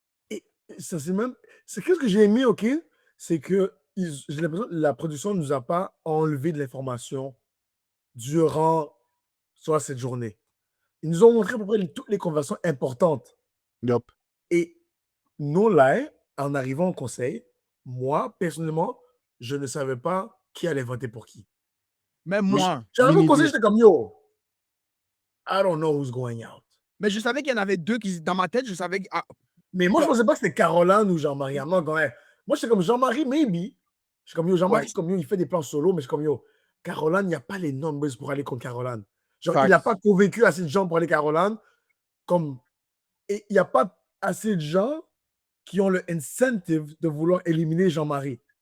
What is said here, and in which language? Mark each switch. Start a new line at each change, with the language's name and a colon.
French: Et ça, c'est qu'est-ce que j'ai aimé, OK? C'est que j'ai l'impression que la production ne nous a pas enlevé de l'information durant soit cette journée. Ils nous ont montré à peu près toutes les conversations importantes.
English: Yup.
French: Et nous, là, en arrivant au conseil, moi, personnellement, je ne savais pas qui allait voter pour qui. même Mais moi, j'arrive au mini conseil, deux. j'étais comme,
English: yo, I don't know who's going out.
French: Mais je savais qu'il y en avait deux qui, dans ma tête, je savais que. Mais moi, je pensais pas que c'était Caroline ou Jean-Marie. Non, moi, j'étais comme Jean-Marie, maybe. Je suis comme, yo, Jean-Marie, Ouais, comme, yo, il fait des plans solo, mais je suis comme, yo, Caroline, il n'y a pas les numbers pour aller contre Caroline. Genre, il n'a pas
English: Facts.
French: convaincu assez de gens pour aller Caroline. Comme, et il n'y a pas assez de gens qui ont le incentive de vouloir éliminer Jean-Marie.